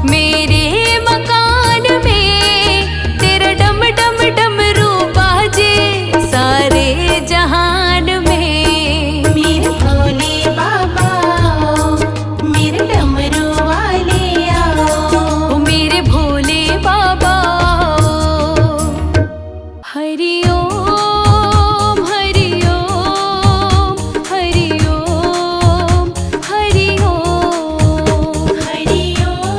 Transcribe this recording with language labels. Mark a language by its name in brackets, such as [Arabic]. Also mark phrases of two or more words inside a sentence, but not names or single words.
[Hindi] मेरे मकान में तेरा डम डम डमरू बाजे सारे जहान में। मेरे भोले बाबा मेरे डमरू वाले आओ। ओ मेरे भोले बाबा। [Sanskrit] हरि ओम हरि ओम हरि ओम हरि ओम। हरि